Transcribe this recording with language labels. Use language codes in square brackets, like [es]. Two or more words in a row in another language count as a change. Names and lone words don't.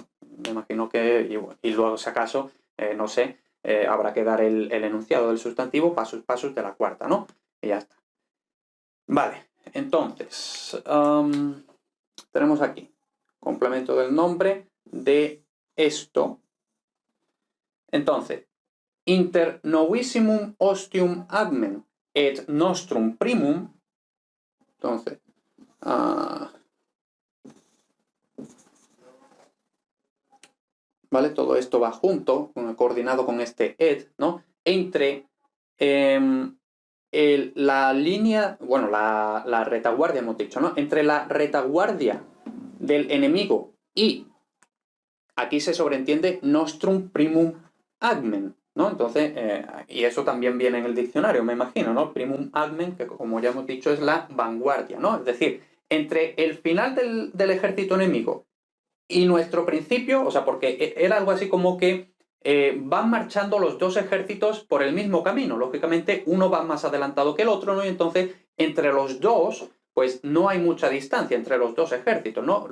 [es] Me imagino que, y luego si acaso, no sé, habrá que dar el enunciado del sustantivo, passus de la cuarta, ¿no? Y ya está. Vale, entonces, tenemos aquí, complemento del nombre de esto. Entonces, [la] inter novissimum ostium agmen et nostrum primum. [es] Entonces, ¿vale? Todo esto va junto, coordinado con este et, ¿no? Entre la línea, bueno, la retaguardia hemos dicho, ¿no? Entre la retaguardia del enemigo y aquí se sobreentiende [la] nostrum primum agmen, [es] ¿no? Entonces, y eso también viene en el diccionario, me imagino, ¿no? [la] Primum agmen, [es] que como ya hemos dicho es la vanguardia, ¿no? Es decir, entre el final del ejército enemigo y nuestro principio, o sea, porque era algo así como que van marchando los dos ejércitos por el mismo camino. Lógicamente, uno va más adelantado que el otro, ¿no? Y entonces, entre los dos, pues no hay mucha distancia entre los dos ejércitos, ¿no?